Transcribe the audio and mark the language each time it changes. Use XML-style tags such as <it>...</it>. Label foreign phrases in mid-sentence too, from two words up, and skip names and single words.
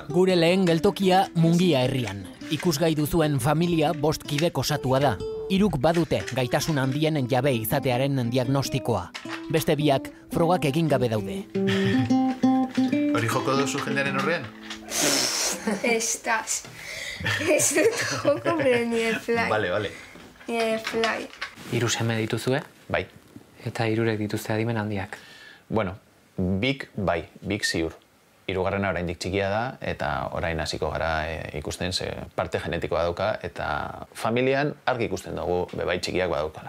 <eu>Gure lehen geltokia Mungia herrian. Ikusgai duzuen familia 5 kidek osatua da. 3 badute gaitasun handienen jabe izatearen diagnostikoa. Beste 2 frogak egin gabe daude. Hori joko duzu jendearen horrean? Ez dut joko,</eu> <es>pero ni de fly. Vale. Ni de fly.</es> <eu>3 seme dituzue? Bai. Eta 3 dituzte adimen handiak. Bueno, bik ziur. 3. oraindik txikia da, eta orain hasiko gara ikusten, ze parte genetikoa dauka, eta familian argi ikusten dugu bebai txikiak badaukala.</eu>